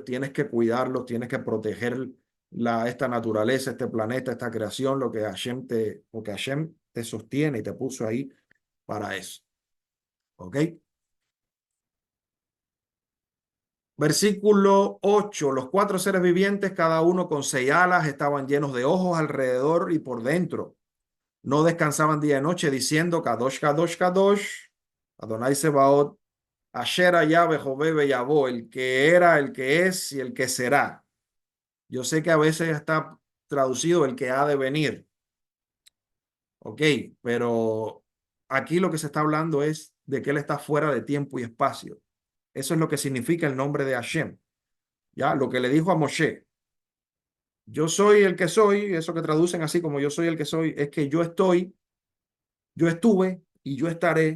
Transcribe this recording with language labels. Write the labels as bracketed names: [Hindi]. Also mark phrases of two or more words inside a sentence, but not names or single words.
[Spanish] Tienes que cuidarlos, tienes que proteger esta naturaleza, este planeta, esta creación, lo que Hashem te sostiene y te puso ahí para eso. ¿Ok? Versículo 8. Los 4 seres vivientes, cada uno con 6 alas, estaban llenos de ojos alrededor y por dentro. No descansaban día y noche, diciendo: [Hebrew] קדוש קדוש קדוש ה' צבאות אשר היה והווה ויבוא, [Spanish] el que era, el que es y el que será. Yo sé que a veces está traducido el que ha de venir. Ok, pero aquí lo que se está hablando es de que él está fuera de tiempo y espacio. Eso es lo que significa el nombre de Hashem. Ya, lo que le dijo a Moshe: yo soy el que soy, eso que traducen así como yo soy el que soy, es que yo estoy, yo estuve y yo estaré.